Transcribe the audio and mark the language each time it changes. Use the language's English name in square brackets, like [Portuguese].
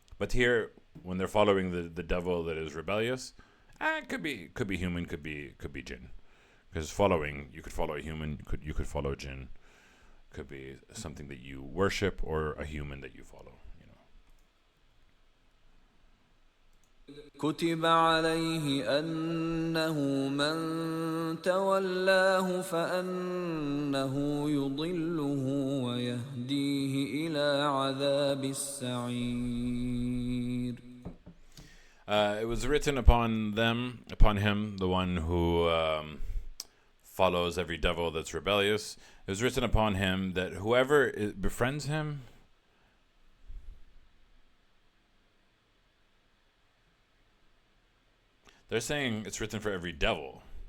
[English] But here, when they're following the devil that is rebellious, it could be human, could be jinn. Because following, you could follow a human, you could follow a jinn, could be something that you worship or a human that you follow. [Arabic] كتب عليه أنه من تولاه فأنه يضله ويهديه إلى عذاب السعير. [English] It was written upon him, the one who follows every devil that's rebellious. It was written upon him that whoever befriends him, they're saying it's written for every devil.